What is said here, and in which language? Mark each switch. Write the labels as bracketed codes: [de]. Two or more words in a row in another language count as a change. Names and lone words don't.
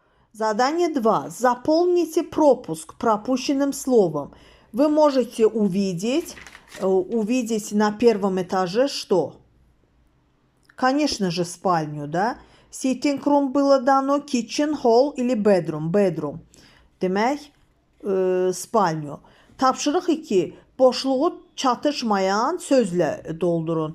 [ru] Задание 2. Заполните пропуск пропущенным словом. Вы можете увидеть на первом этаже что? Конечно же, спальню, да? [en] Sitting room [ru] было дано, kitchen, hall или bedroom. Bedroom. [az] Demək, spalnyo. Tapşırıq 2. Boşluğu çatışmayan sözlə doldurun.